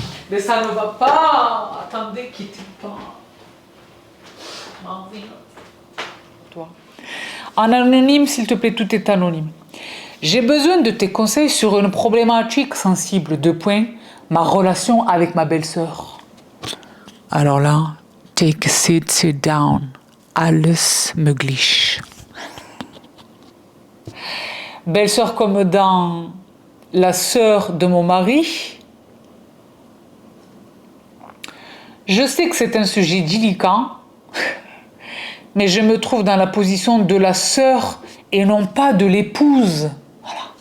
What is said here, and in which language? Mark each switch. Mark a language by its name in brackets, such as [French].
[French] Mais ça ne va pas. Attendez, quittez pas. Toi. En anonyme, s'il te plaît, tout est anonyme. J'ai besoin de tes conseils sur une problématique sensible. 2 points. Ma relation avec ma belle-sœur. Alors là, [English] take a seat, sit down. [German] Alles möglich. [French] Belle-sœur comme dans la sœur de mon mari. Je sais que c'est un sujet délicat, mais je me trouve dans la position de la sœur et non pas de l'épouse. Voilà.